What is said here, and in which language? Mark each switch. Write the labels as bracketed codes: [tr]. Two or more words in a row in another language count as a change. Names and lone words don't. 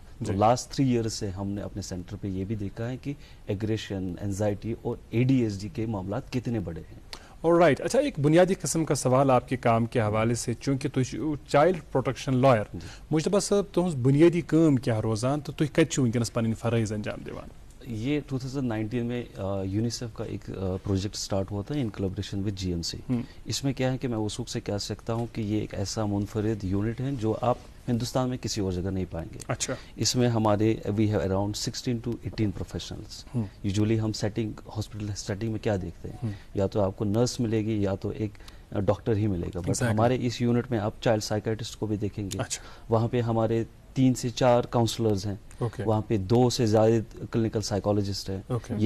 [hi] तो [en] last 3 years [hi] से हमने अपने सेंटर पे ये भी देखा है कि एग्रेशन, एंजाइटी और ADHD के मामला कितने बड़े हैं। ऑलराइट। अच्छा, एक बुनियादी किस्म का सवाल आपके काम के हवाले से, चूंकि तुम [en] child protection lawyer, [hi] मुश्तबा साहब [ks] तुम बुनियादी काम क्या रोजान, तो तुम कत वनकस पन फराइज अंजाम दिवान? [hi] ये 2019 में यूनिसेफ का एक [en] project start [hi] हुआ था [en] in collaboration with GMC. [hi] इसमें क्या है कि मैं वसूख से कह सकता हूँ कि ये एक ऐसा मुनफरिद यूनिट है जो आप हिंदुस्तान में किसी और जगह नहीं पाएंगे। अच्छा। इसमें हमारे [en] we have around 16 to 18 professionals. [hi] यूजुअली हम सेटिंग, [en] hospital setting [hi] में क्या देखते हैं, या तो आपको नर्स मिलेगी या तो एक डॉक्टर ही मिलेगा। बट हमारे इस यूनिट में आप [en] child psychiatrist [hi] को भी देखेंगे। वहाँ पे हमारे 3 से 4 काउंसलर्स हैं। वहाँ पे 2 से ज़्यादा [en] clinical psychologist [hi] हैं।